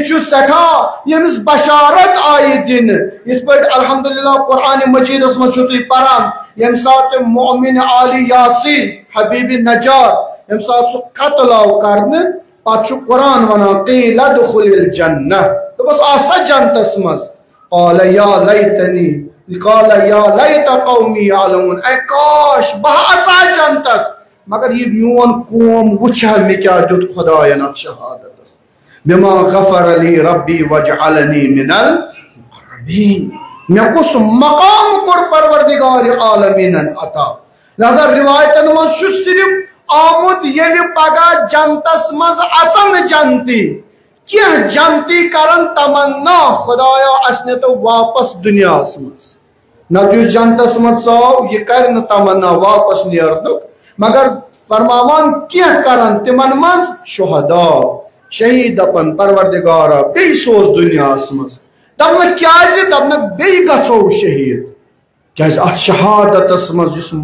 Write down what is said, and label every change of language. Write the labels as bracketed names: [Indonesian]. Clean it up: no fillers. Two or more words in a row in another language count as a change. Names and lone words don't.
[Kashmiri] چھُ سٮ۪ٹھاہ ییٚمِس بشارت آیہِ دِنہٕ یِتھ پٲٹھۍ الحمدللہ قرآن مجیدس منٛز چھُو تُہۍ پران ییٚمہِ ساتہٕ مؤمن عالی یاسین حبیب نجار ییٚمہِ ساتہٕ سُہ قتل آو کرنہٕ پتہٕ چھُ قرآن ونان [Arabic] قیل ادخل الجنہ [Kashmiri] دوٚپُس آ سا جنتس منٛز [Arabic] قال یا لیتنی قال یا لیت قومی یعلمون [Kashmiri] اے کاش بہٕ اژا جنتس مگر یہ میون قوم وچھا مے کیا دیت خداین اتھ شہادتس [Arabic] بما غفر لی ربی وجعلنی من [Kashmiri] المقربین مے کس مقام کور پروردگار عالمین عطا لہذا روایتن من چھُ صرف آمت ییٚلہِ پگاہ جنتس مز اژن جنتی کینٛہہ جنتی کرن تمنا خدایا اسہِ نِتو واپس دنیاہس مز نتہٕ یُس جنتس مز ژاو یہِ کرِ نہٕ تمنا واپس نیرنُک مگر فرماوان کینٛہہ کرن تمن مز شہداء شہید دپن پروردگارا بیٚیہِ سوز دنیاہس مز دپنکھ کیازِ دپنکھ بیٚیہِ گژھو شہید کیازِ اتھ شہادتس مز یُس